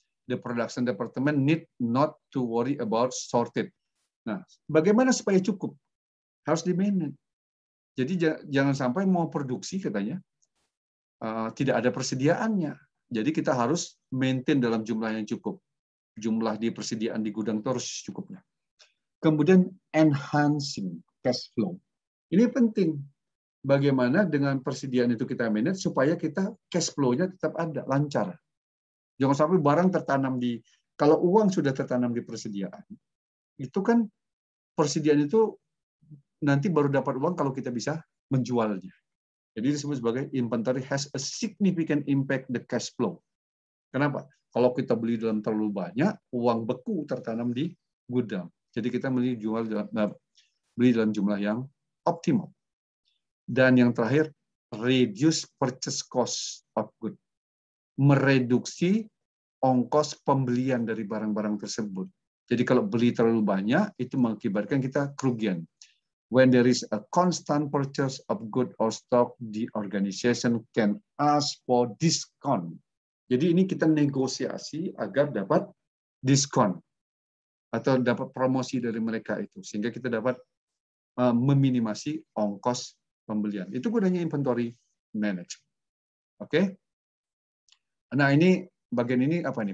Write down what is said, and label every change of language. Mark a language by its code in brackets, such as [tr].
[en] The production department need not to worry about shortage. [id] Nah, bagaimana supaya cukup? Harus di-manage. Jadi jangan sampai mau produksi katanya tidak ada persediaannya. Jadi kita harus maintain dalam jumlah yang cukup. Jumlah di persediaan di gudang itu harus cukupnya. Kemudian enhancing cash flow. Ini penting. Bagaimana dengan persediaan itu kita manage supaya kita cash flow-nya tetap ada, lancar. Jangan sampai barang tertanam kalau uang sudah tertanam di persediaan, itu kan persediaan itu nanti baru dapat uang kalau kita bisa menjualnya. Jadi disebut sebagai [en] inventory has a significant impact the cash flow. [id] Kenapa? Kalau kita beli dalam terlalu banyak, uang beku tertanam di gudang. Jadi kita beli dalam jumlah yang optimal. Dan yang terakhir, [en] reduce purchase cost of good. [id] Mereduksi ongkos pembelian dari barang-barang tersebut. Jadi kalau beli terlalu banyak, itu mengakibatkan kita kerugian. [en] When there is a constant purchase of good or stock, the organization can ask for discount. [id] Jadi ini kita negosiasi agar dapat diskon atau dapat promosi dari mereka itu, sehingga kita dapat meminimasi ongkos pembelian. Itu gunanya inventory management. Oke? Nah ini bagian ini apa nih?